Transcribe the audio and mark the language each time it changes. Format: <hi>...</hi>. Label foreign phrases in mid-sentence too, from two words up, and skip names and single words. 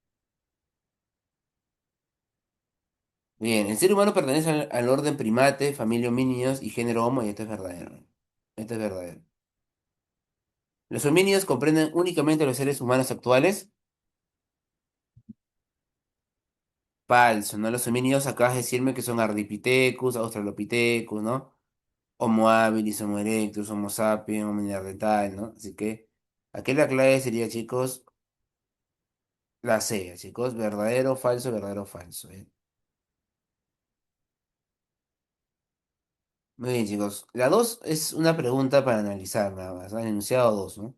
<es>Bien, el ser humano pertenece al orden primate, familia homínidos y género Homo, y esto es verdadero. Esto es verdadero. Los homínidos comprenden únicamente a los seres humanos actuales. Falso, ¿no? Los homínidos acabas de decirme que son Ardipithecus, Australopithecus, ¿no? Homo habilis, Homo erectus, Homo sapiens, Homo neanderthal, ¿no? Así que aquí la clave sería, chicos, la C, chicos, verdadero, falso, ¿eh? Muy bien, chicos. La 2 es una pregunta para analizar, nada más. Han enunciado dos, ¿no?</es>